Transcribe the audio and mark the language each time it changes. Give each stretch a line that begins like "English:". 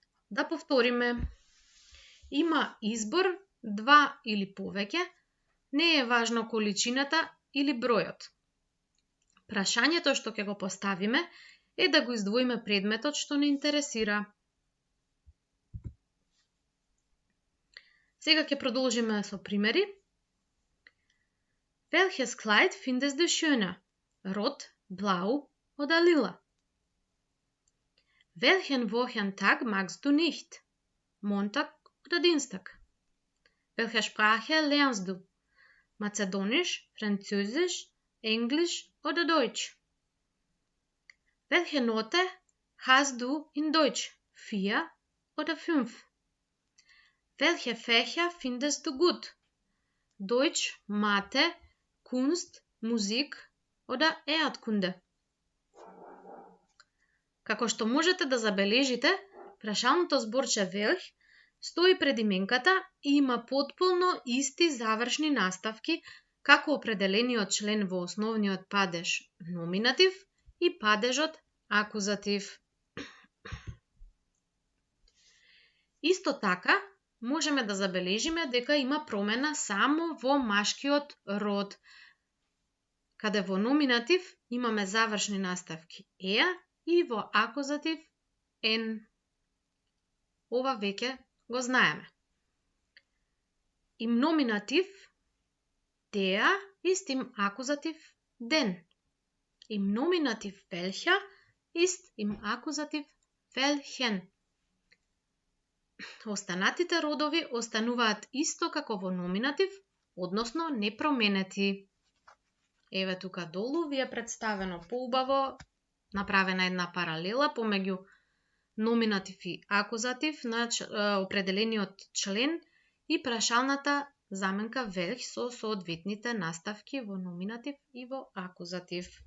Macedonian: Да повториме. Има избор, два или повеќе, не е важно количината или бројот. Прашањето што ќе го поставиме е да го издвоиме предметот што не интересира. Сега ќе продолжиме со примери.
German: Welches Kleid findest du schöner? Rot, blau oder lila? Welchen Wochentag magst du nicht? Montag oder Dienstag? Welche Sprache lernst du? Mazedonisch, Französisch, Englisch oder Deutsch? Welche Note hast du in Deutsch? 4 oder 5? Welche Fächer findest du gut? Deutsch, Mathe, Kunst, Musik oder Erdkunde?
Macedonian: Како што можете да забележите, прашалното зборче велх стои пред именката и има потполно исти завршни наставки како определениот член во основниот падеж номинатив и падежот акузатив. Исто така, можеме да забележиме дека има промена само во машкиот род, каде во номинатив имаме завршни наставки е и во акузатив н. Ова веќе го знаеме.
German: Im номинатив der ist im Akkusativ den. Im Nominativ welcher ist im Akkusativ welchen.
Macedonian: Останатите родови остануваат исто како во номинатив, односно непроменети. Еве тука долу ви е представено поубаво, направена една паралела помеѓу номинатив и акузатив на определениот член и прашалната заменка велх со соодветните наставки во номинатив и во акузатив.